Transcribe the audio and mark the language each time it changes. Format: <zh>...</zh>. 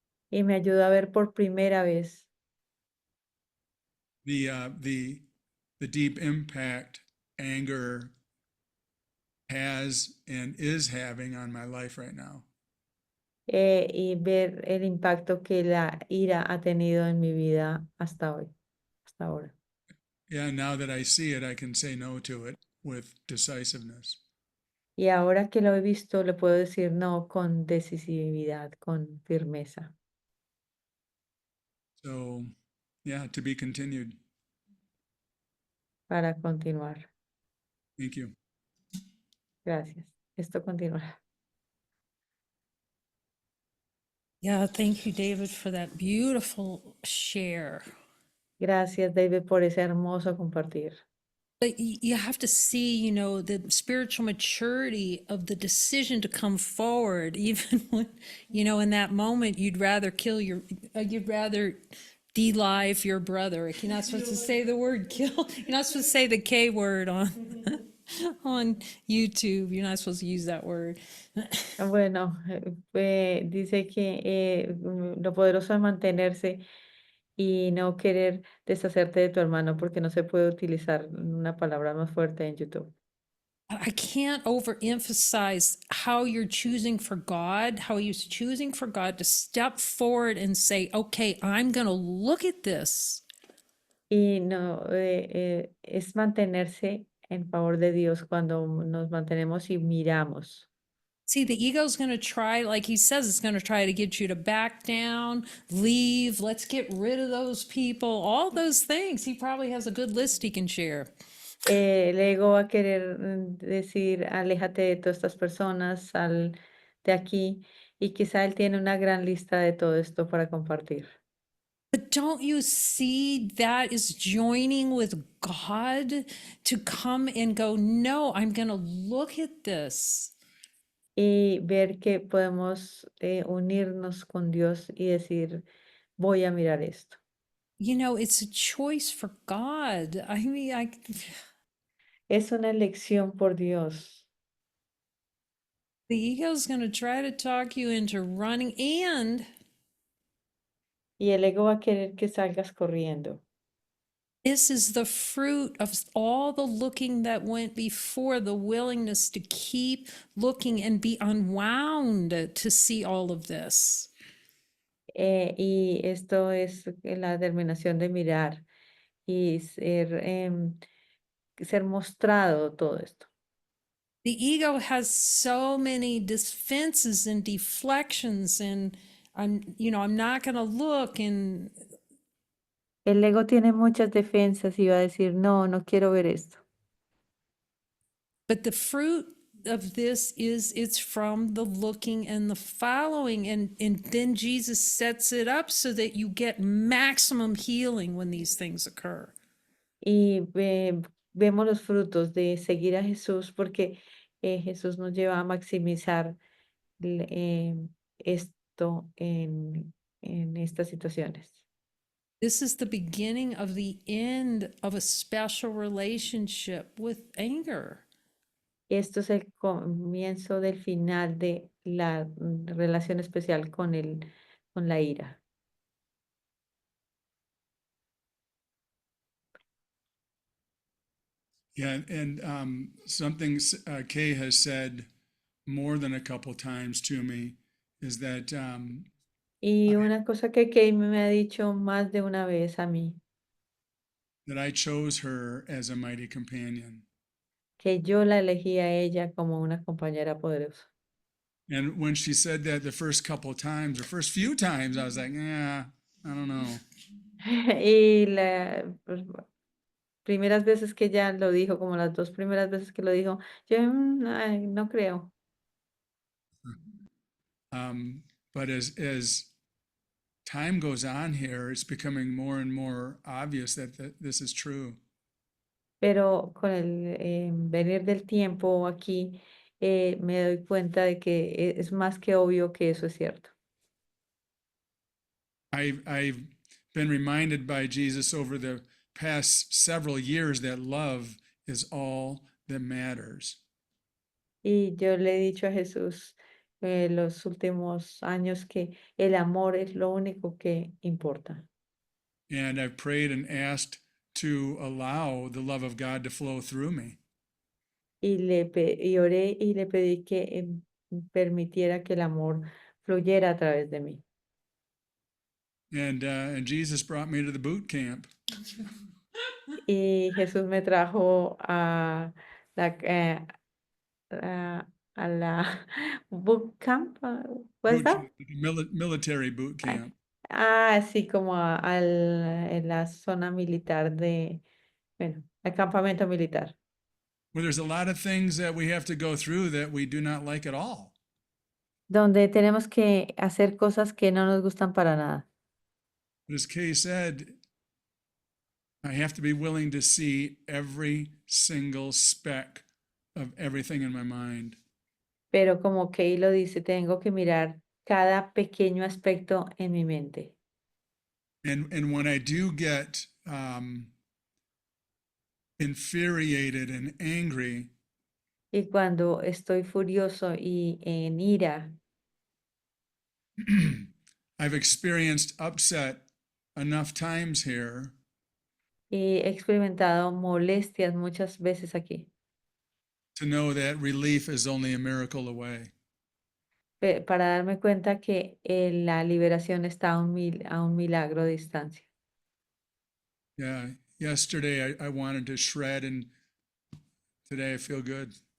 <es>Y me ayudó a ver por primera vez</es> <en>the deep impact anger has and is having on my life right now.</en> <es>y ver el impacto que la ira ha tenido en mi vida hasta hoy, hasta ahora.</es> <en>Yeah, now that I see it, I can say no to it with decisiveness.</en> <es>Y ahora que lo he visto, le puedo decir no con decisividad, con firmeza,</es> <en>So, yeah, to be continued.</en> <es>para continuar.</es> <en>Thank you.</en> <es>Gracias. Esto continuará.</es> <en>Yeah, thank you, David, for that beautiful share.</en> <es>Gracias, David, por ese hermoso compartir.</es> <en>But you have to see, you know, the spiritual maturity of the decision to come forward, even when, you know, in that moment, you'd rather you'd rather de-live your brother. You're not supposed to say the word kill. You're not supposed to say the K word on on YouTube. You're not supposed to use that word.</en> <es>Bueno, dice que lo poderoso es mantenerse y no querer deshacerte de tu hermano porque no se puede utilizar una palabra más fuerte en YouTube.</es> <en>I can't overemphasize how you're choosing for God, how he's choosing for God to step forward and say, okay, I'm going to look at this.</en> <es>Y no, es mantenerse en favor de Dios cuando nos mantenemos y miramos.</es> <en>See, the ego's going to try, like he says, it's going to try to get you to back down, leave, let's get rid of those people, all those things. He probably has a good list he can share.</en> <es>El ego va a querer decir, aléjate de todas estas personas, sal de aquí, y quizá él tiene una gran lista de todo esto para compartir.</es> <en>But don't you see that is joining with God to come and go, no, I'm going to look at this.</en> <es>Y ver que podemos unirnos con Dios y decir, voy a mirar esto.</es> <en>You know, it's a choice for God. I mean,</en> <es>Es una elección por Dios.</es> <en>the ego's going to try to talk you into running, and</en> <es>Y el ego va a querer que salgas corriendo.</es> <en>this is the fruit of all the looking that went before, the willingness to keep looking and be unwound to see all of this.</en> <es>Y esto es la determinación de mirar y ser mostrado todo esto.</es> <en>The ego has so many defenses and deflections, and I'm not going to look. And</en> <es>El ego tiene muchas defensas y va a decir, no, no quiero ver esto.</es> <en>but the fruit of this is it's from the looking and the following, and then Jesus sets it up so that you get maximum healing when these things occur.</en> <es>Y vemos los frutos de seguir a Jesús porque Jesús nos lleva a maximizar esto en estas situaciones.</es> <en>This is the beginning of the end of a special relationship with anger.</en> <es>Esto es el comienzo del final de la relación especial con la ira.</es> <en>Yeah, and something Kay has said more than a couple times to me is that</en> <es>Y una cosa que Kate me ha dicho más de una vez a mí,</es> <en>I chose her as a mighty companion.</en> <es>que yo la elegí a ella como una compañera poderosa.</es> <en>And when she said that the first couple times, or first few times, I was like, yeah, I don't know.</en> <es>Y las primeras veces que ella lo dijo, como las 2 primeras veces que lo dijo, yo, ay, no creo.</es> <en>But as time goes on here, it's becoming more and more obvious that this is true.</en> <es>Pero con el venir del tiempo aquí, me doy cuenta de que es más que obvio que eso es cierto.</es> <en>I've been reminded by Jesus over the past several years that love is all that matters.</en> <es>Y yo le he dicho a Jesús los últimos años que el amor es lo único que importa.</es> <en>And I've prayed and asked to allow the love of God to flow through me.</en> <es>Y oré y le pedí que permitiera que el amor fluyera a través de mí.</es> <en>And Jesus brought me to the boot camp.</en> <es>Y Jesús me trajo la, eh, a la boot camp,</es> <en>what's Boot that? camp, military boot camp.</en> <es>Sí, como en la zona militar bueno, el campamento militar,</es> <en>Where there's a lot of things that we have to go through that we do not like at all.</en> <es>donde tenemos que hacer cosas que no nos gustan para nada.</es> <en>But as Kay said, I have to be willing to see every single speck of everything in my mind.</en> <es>Pero como Kay lo dice, tengo que mirar cada pequeño aspecto en mi mente.</es> <en>And when I do get infuriated and angry,</en> <es>Y cuando estoy furioso y en ira,</es> <en>I've experienced upset enough times here</en> <es>he experimentado molestias muchas veces aquí,</es> <en>to know that relief is only a miracle away.</en> <es>para darme cuenta que la liberación está a un milagro de distancia.</es> <en>Yeah, yesterday I wanted to shred, and today I feel good.</en>